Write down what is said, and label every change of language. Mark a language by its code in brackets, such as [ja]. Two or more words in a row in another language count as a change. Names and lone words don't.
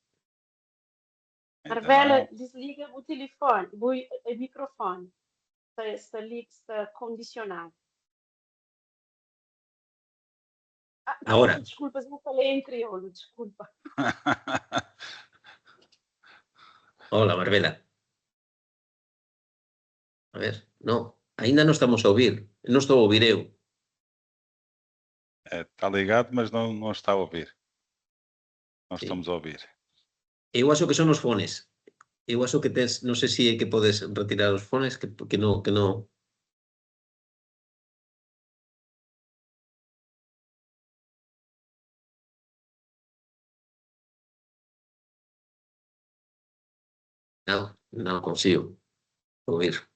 [pt] Marvela, desliga o telefone, o microfone. Está condicionado. Agora. Desculpa, eu falei em crioulo, desculpa. [gl] Hola, Marvela. A ver, non, ainda non estamos a ouvir. Non estou a ouvir eu. [pt] Está ligado, mas não está a ouvir. Não estamos a ouvir. [gl] Eu acho que son os fones. Eu acho que tens, non sei se é que podes retirar os fones, que non... Non consigo ouvir.